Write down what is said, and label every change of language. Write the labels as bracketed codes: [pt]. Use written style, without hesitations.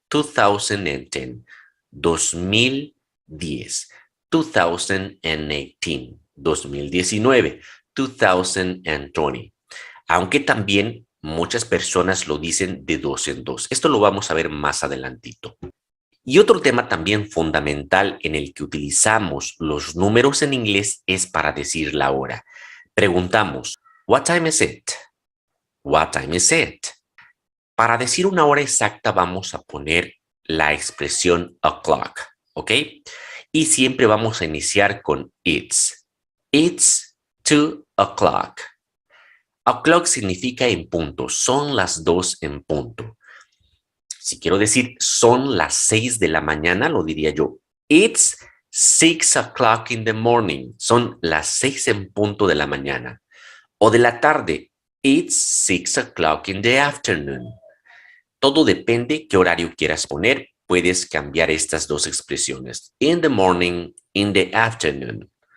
[en] 2010, 2010, 2018, 2019, 2020. [es] Aunque también muchas personas lo dicen de dos en dos. Esto lo vamos a ver más adelantito. Y otro tema también fundamental en el que utilizamos los números en inglés es para decir la hora. Preguntamos, [en] what time is it? What time is it? [es] Para decir una hora exacta vamos a poner la expresión o'clock, ¿ok? Y siempre vamos a iniciar con it's. [en] It's 2 o'clock. [es] O'clock significa en punto, son las 2 en punto. Si quiero decir son las 6 de la mañana, lo diría yo. [en] It's 6 o'clock in the morning. [es] Son las 6 en punto de la mañana. O de la tarde. [en] It's 6 o'clock in the afternoon. [es] Todo depende qué horario quieras poner. Puedes cambiar estas dos expresiones. [en] In the morning, in the afternoon.